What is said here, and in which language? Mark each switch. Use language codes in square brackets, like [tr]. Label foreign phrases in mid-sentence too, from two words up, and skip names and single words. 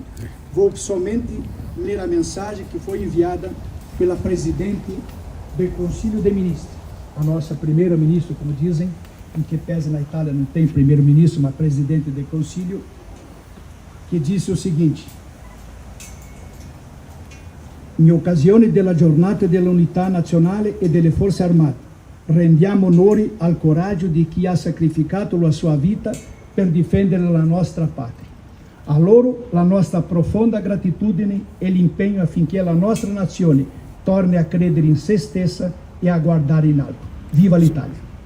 [pt] Vou somente ler a mensagem que foi enviada pela presidente do Conselho de Ministros, a nossa primeira-ministra, como dizem, em que pese na Itália não tem primeiro-ministro, mas presidente do Conselho, que disse o seguinte: [it] in occasione della giornata dell'unità nazionale e delle forze armate, rendiamo onore al coraggio di chi ha sacrificato la sua vita per difendere la nostra patria. A loro la nostra profonda gratitudine e l'impegno affinché la nostra nazione torni a credere in se stessa e a guardare in alto. Viva l'Italia!